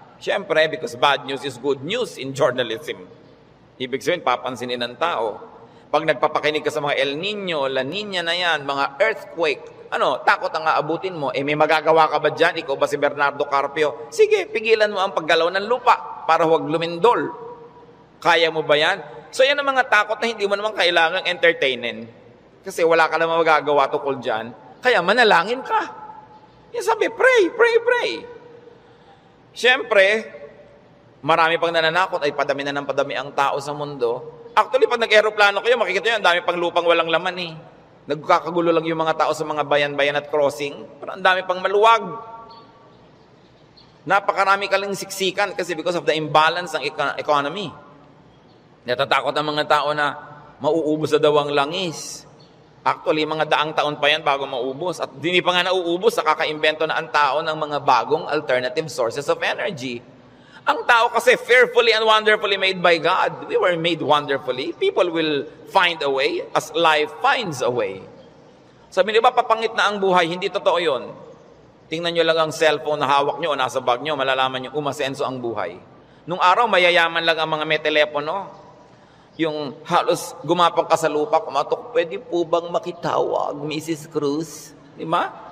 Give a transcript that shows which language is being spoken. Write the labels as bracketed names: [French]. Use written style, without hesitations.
[English] Siyempre, because bad news is good news in journalism. [Filipino] Ibig sabihin, papansinin ng tao. Pag nagpapakinig ka sa mga El Nino, La Nina na yan, mga earthquake, Ano, takot ang aabutin mo. May magagawa ka ba dyan? Ikaw ba si Bernardo Carpio? Sige, pigilan mo ang paggalaw ng lupa para huwag lumindol. Kaya mo ba yan? So yan ang mga takot na hindi mo naman kailangang entertainin. Kasi wala ka naman magagawa tukol dyan. Kaya manalangin ka. Yan sabi, pray, pray, pray. Siyempre, marami pang nananakot ay padami na ng padami ang tao sa mundo. Actually, pag nag-aeroplano kayo, makikita nyo, ang dami pang lupang walang laman eh. Nagkakagulo lang yung mga tao sa mga bayan-bayan at crossing. Pero ang dami pang maluwag. Napakarami ka lang siksikan kasi because of the imbalance ng economy. Natatakot ang mga tao na mauubos sa daw ang langis. Actually, mga daang taon pa yan bago maubos. At hindi pa nga nauubos, nakaka-invento na ang tao ng mga bagong alternative sources of energy. [English] Ang tao kasi fearfully and wonderfully made by God. We were made wonderfully. People will find a way as life finds a way. [Filipino] Sabi niyo ba, papangit na ang buhay? Hindi totoo yun. Tingnan nyo lang ang cellphone na hawak nyo o nasa bag nyo, malalaman nyo umasenso ang buhay. Nung araw, mayayaman lang ang mga may telepono. Yung halos gumapang ka sa lupa, kumatok, pwede po bang makitawag, Mrs. Cruz? Di ba?